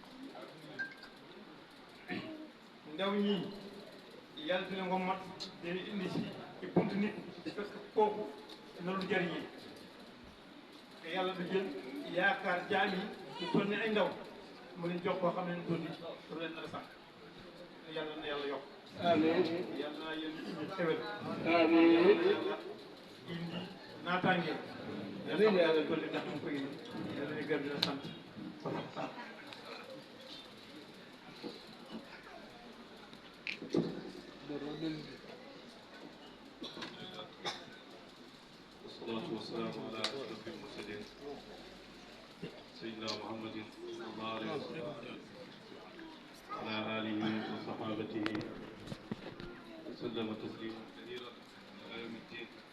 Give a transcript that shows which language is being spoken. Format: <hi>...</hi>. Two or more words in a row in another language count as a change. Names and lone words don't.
<wo>yi ndaw ñii yàlla dina ko mat dina indi ci buntu nit fekk kooku na lu jëriñee te yàlla du jël yaakaar jaam yi ñu toll ni ay ndaw mu leen jox koo xam ne ñu toll nii leen nar a sànq yàlla na yàlla yokk amiin yal na yéen indi xewel amiin yàlla indi naataange yàlla yàlla dolli ndax mu koy yàlla ñu gërëm di la sant</wo> <ar>والصلاة والسلام على أشرف المرسلين سيدنا محمد صلى الله عليه وسلم وعلى آله وصحابته وسلم تسليما كثيرا إلى يوم الدين</ar>